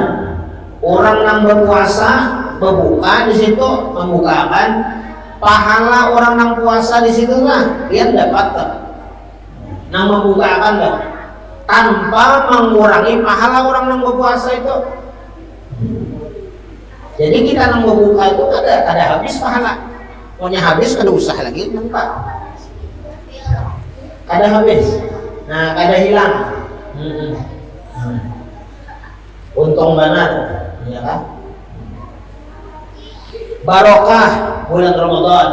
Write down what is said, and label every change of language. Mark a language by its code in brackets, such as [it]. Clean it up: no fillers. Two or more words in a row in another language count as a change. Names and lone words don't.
[id] Orang yang berpuasa membuka di situ membukakan pahala orang yang puasa di situ lah dia dapat tak? [bjn] Nang membukakan tak? [id] Tanpa mengurangi pahala orang yang berpuasa itu. [bjn] Jadi kita yang membuka itu kada habis pahala. Pokoknya habis kada usah lagi nampak. Kada habis. Nah, kada hilang. Untung benar, ya kan? Barokah bulan Ramadan.